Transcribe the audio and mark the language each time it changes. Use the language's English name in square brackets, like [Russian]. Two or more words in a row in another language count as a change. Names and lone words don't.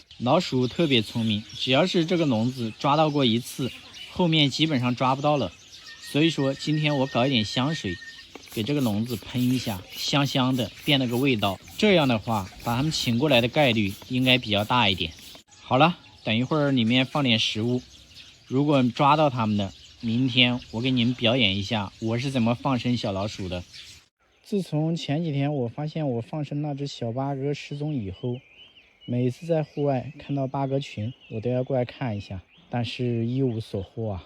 [Chinese] 老鼠特別聰明，只要是這個籠子抓到過一次，後面基本上抓不到了。所以說今天我搞一點香水， 給這個籠子噴一下，香香的，變了個味道。這樣的話，把它們請過來的概率應該比較大一點。好了，等一會兒裡面放點食物，如果抓到它們的，明天我給你們表演一下我是怎麼放生小老鼠的。自從前幾天我发现我放生那只小八哥失踪以後，每次在戶外看到八哥群，我都要過來看一下，但是一無所獲啊。